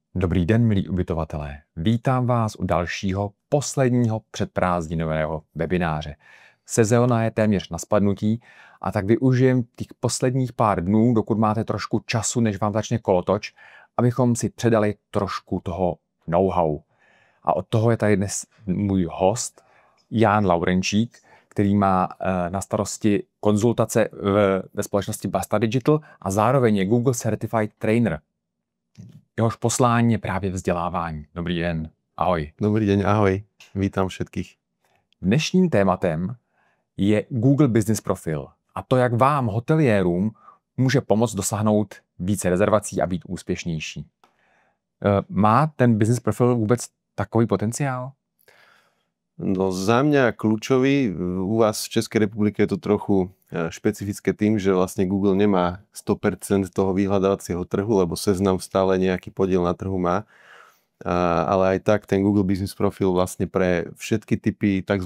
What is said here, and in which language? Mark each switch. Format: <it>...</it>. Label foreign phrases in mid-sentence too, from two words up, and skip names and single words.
<cs>Dobrý den, milí ubytovatelé. Vítám vás u dalšího, posledního předprázdninového webináře. Sezóna je téměř na spadnutí a tak využijem těch posledních pár dnů, dokud máte trošku času, než vám začne kolotoč, abychom si předali trošku toho know-how. A od toho je tady dnes můj host, Jan Laurenčík, který má na starosti konzultace ve společnosti Basta Digital a zároveň je</cs> <en>Google Certified Trainer.</en> <cs>Jehož poslání je právě vzdělávání. Dobrý den, ahoj.</cs> <sk>Dobrý deň, ahoj. Vítam všetkých.</sk> <cs>Dnešním tématem je Google Business Profil a to, jak vám, hoteliérům, může pomoct dosáhnout více rezervací a být úspěšnější. Má ten Business Profil vůbec takový potenciál?</cs> <sk>No za mňa kľúčový, u vás v Českej republike je to trochu špecifické tým, že vlastne Google nemá 100% toho vyhľadávacieho trhu, lebo Seznam stále nejaký podiel na trhu má. Ale aj tak ten Google Business Profil vlastne pre všetky typy tzv.</sk>